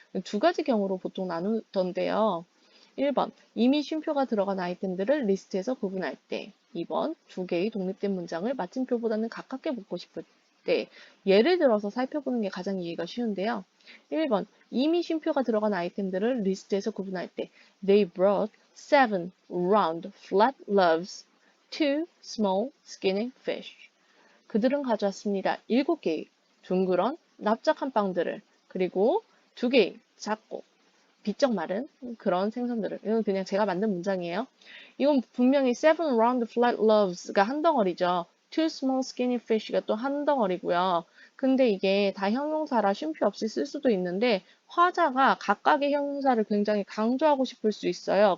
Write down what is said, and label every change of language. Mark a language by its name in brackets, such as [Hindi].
[Korean] 두 가지 경우로 보통 나누던데요. 1번, 이미 쉼표가 들어간 아이템들을 리스트에서 구분할 때. 2번, 두 개의 독립된 문장을 마침표보다는 가깝게 묶고 싶을 때. 예를 들어서 살펴보는 게 가장 이해가 쉬운데요. 1번, 이미 쉼표가 들어간 아이템들을 리스트에서 구분할 때. [English] They brought 7 round flat loaves, 2 small skinny fish. [Korean] 그들은 가져왔습니다. 7개의 둥그런 납작한 빵들을 그리고 2개의 작고 비쩍 마른 그런 생선들을. 이건 그냥 제가 만든 문장이에요. 이건 분명히 [English] 7 round flat loaves [Korean] 가 한 덩어리죠. [English] 2 small skinny fish [Korean] 가 또 한 덩어리고요. 근데 이게 다 형용사라 쉼표 없이 쓸 수도 있는데 화자가 각각의 형용사를 굉장히 강조하고 싶을 수 있어요.